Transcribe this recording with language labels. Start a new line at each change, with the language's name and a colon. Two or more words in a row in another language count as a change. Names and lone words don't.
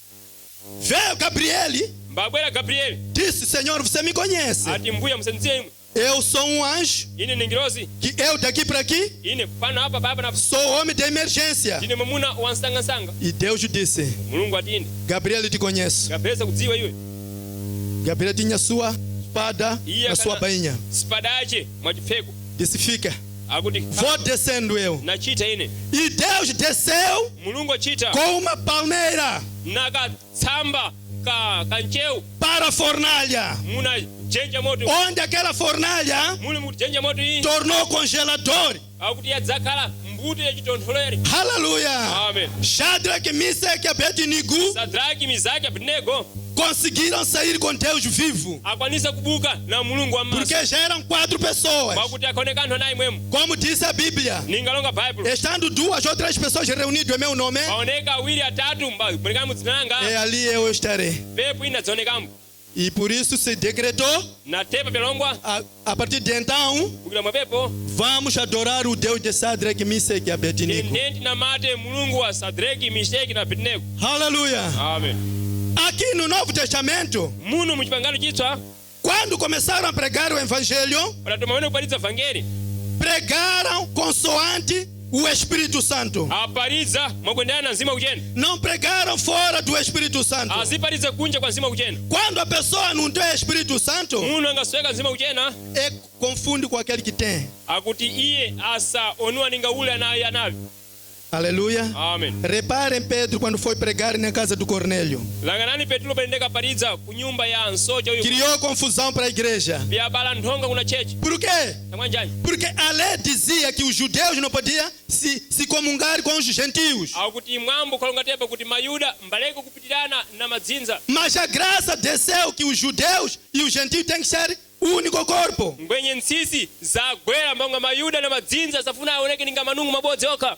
Portuguese: Veio Gabriel,
Sena: Mbabwera Gabrieli
Portuguese: disse: Senhor, você me conhece.
Sena: ati mbuya musandidziwe imwe.
Portuguese: Eu sou um anjo.
Sena: Ine ni ngirozi.
Portuguese: Que eu daqui para aqui
Sena: Ine pano apa baba na
Portuguese: sou homem de emergência.
Sena: ine mamuna wansangasanga.
Portuguese: E Deus disse:
Sena: Mulungu ati ine
Portuguese: Gabriel, te conheço.
Sena: Gabrieli sakudziwa iwe.
Portuguese: Gabriel tinha sua espada
Sena: Iye
Portuguese: na sua
Sena: kana
Portuguese: bainha.
Sena: spadache mwachipfeko.
Portuguese: Disse: Fica.
Sena: Akuti
Portuguese: Vou descendo eu.
Sena: nachita ine.
Portuguese: E Deus desceu
Sena: Mulungu achita
Portuguese: com uma palmeira
Sena: nakatsamba kancheu
Portuguese: para a fornalha.
Sena: muna jenja moto.
Portuguese: Onde aquela fornalha
Sena: Muli mujenja moto iyi.
Portuguese: tornou congelador.
Sena: Akuti yadzakhala mbuto yachitontholeri.
Portuguese: Aleluia. Amen. Shadraque, Mesaque e Abednego
Sena: Sadraki, Mizaki, Abednego
Portuguese: conseguiram sair com Deus vivo.
Sena: akwanisa kubuka na Mulungu wa
Portuguese: Porque
Sena: masa.
Portuguese: já eram 4 pessoas.
Sena: Pakuti akoneka anthu anayi mwemu.
Portuguese: Como diz a Bíblia,
Sena: Ningalonga Bible.
Portuguese: estando 2 ou 3 pessoas reunidas em meu nome,
Sena: Paoneka awiri atatu mulekamo mudzina langa.
Portuguese: é ali eu estarei.
Sena: Pepo ina dzaonekamo.
Portuguese: E por isso se decretou,
Sena: Na tepa pelongwa
Portuguese: a partir de então,
Sena: kukila mwa pepo.
Portuguese: vamos adorar o Deus de Shadraque, Mesaque e Abednego.
Sena: Tendenti na mate Mulungu wa Sadraki, Meshaki na Abednego.
Portuguese: Aleluia. Amen. Aqui no Novo Testamento,
Sena: Muno muchipangano chitswa
Portuguese: quando começaram a pregar o Evangelho,
Sena: panatomaone kupalitsa vangeli.
Portuguese: pregaram consoante o Espírito Santo.
Sena: Apalitsa mwakuendana na mzimu kuchena.
Portuguese: Não pregaram fora do Espírito Santo.
Sena: Azipalitsa kunja kwa mzimu kuchena.
Portuguese: Quando a pessoa não tem Espírito Santo,
Sena: Muno angasweka mzimu kuchena.
Portuguese: confunde com aquele que tem.
Sena: Akuti iye asa onua ninga ule anavi.
Portuguese: Aleluia. Amen. Reparem Pedro quando foi pregar na casa do Cornélio.
Sena: Langanani Petro palendeka palitsa kunyumba ya nsoja uyu.
Portuguese: Criou confusão para a igreja.
Sena: Byabala nthonga kuna chechi.
Portuguese: Por quê?
Sena: Tamwanjani.
Portuguese: Porque a lei dizia que os judeus não podiam se comungar com os gentios.
Sena: Akuti mwambo kalonga tepa kuti mayuda mbaleke kupitirana na madzinza.
Portuguese: Mas a graça desceu que os judeus e os gentios têm que ser um único corpo.
Sena: Ngwenye nsisi zagwera mbonga mayuda na madzinza safuna aoneke ninga manungu mabodzi okha.